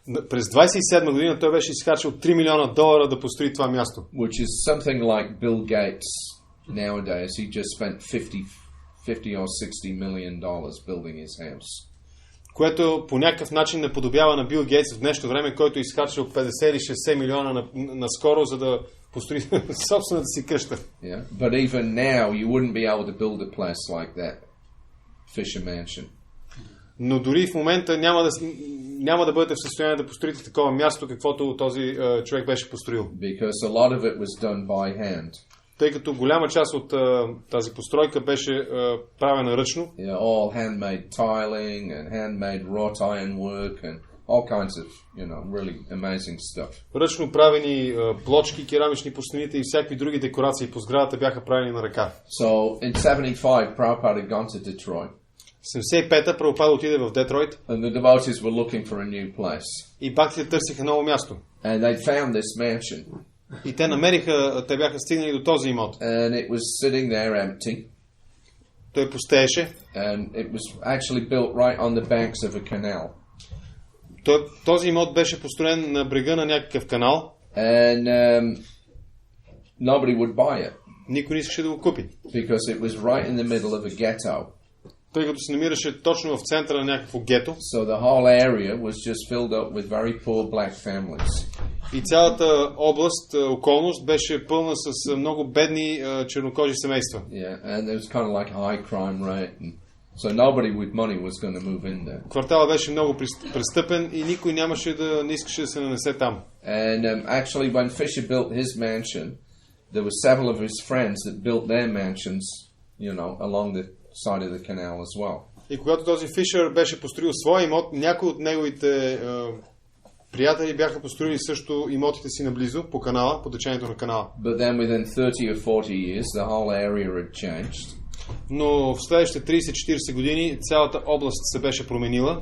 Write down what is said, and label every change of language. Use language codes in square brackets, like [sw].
[bg] През 27 година той беше изхарчил $3 милиона да построи това място. [en] Which is something like Bill Gates nowadays. He just spent 50 or 60 million dollars building his house. [bg] Което по някакъв начин наподобява на Бил Гейтс в днешно време, който изхарчил 50 или 60 милиона наскоро, за да построи собствената си къща. [en] Yeah, but even now you wouldn't be able to build a place like that Fisher Mansion. [bg] Но дори в момента няма да бъдете в състояние да построите такова място, каквото този човек беше построил. [en] Because a lot of it was done by hand. [bg] Тъй като голяма част от тази постройка беше правена ръчно. [en] Yeah, all handmade tiling and handmade wrought iron work and all kinds of, really amazing stuff. [bg] Ръчно правени плочки, керамични по стените и всякакви други декорации по сградата бяха правени на ръка. [en] So in 75 Prabhupada had gone to Detroit. [bg] 75-та Прабхупада отиде в Детройт. [en] And the devotees were looking for a new place. [bg] И бхактите търсиха ново място. [en] And they found this mansion. [bg] И те бяха стигнали до този имот. [en] And it was sitting there empty. [bg] Той пустееше. [en] And it was actually built right on the banks of a canal. [bg] Този имот беше построен на брега на някакъв канал. [en] And nobody would buy it. [bg] Никой не искаше да го купи. [en] Because it was right in the middle of a ghetto. [bg] Тъй като се намираше точно в центъра на някакво гето. [en] So the whole area was just filled up with very poor black families. [bg] И цялата област, околност беше пълна с много бедни чернокожи семейства. [en] Yeah, and there was kind of like a high crime rate, and so nobody with money was going to move in there. [bg] Кварталът беше много престъпен и никой не искаше да се нанесе там. [en] And actually when Fisher built his mansion, there were several of his friends that built their mansions, along the side of the canal as well. [bg] И когато този Фишер беше построил своя имот, някои от неговите приятели бяха построили също имотите си наблизо по канала, по течението на канала. [en] But then within 30 or 40 years, the whole area had changed. [bg] Но в следващите 30-40 години цялата област се беше променила.